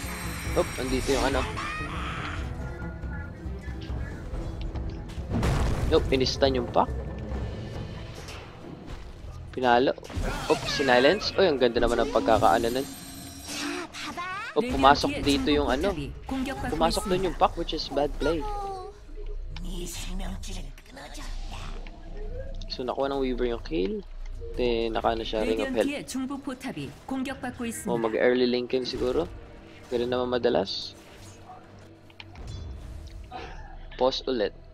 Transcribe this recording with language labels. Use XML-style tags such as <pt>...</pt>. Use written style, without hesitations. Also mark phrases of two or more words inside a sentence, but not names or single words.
<tl>Andito yung ano. Inistan yung pack. Pinalo. Sinilence. Ang ganda naman ng pagkakaano nun. Pumasok dito yung ano. Pumasok dun yung pack,</tl> <en>which is bad play.</en> <tl>So, nakuha ng Weaver yung kill. Then, nakaano siya, Ring of Health.</tl> <ko>레디언트의 중복 포탑이 공격받고 있습니다.</ko> <tl>Mag-early Lincoln siguro. Ganun naman madalas. Pause ulit.</tl>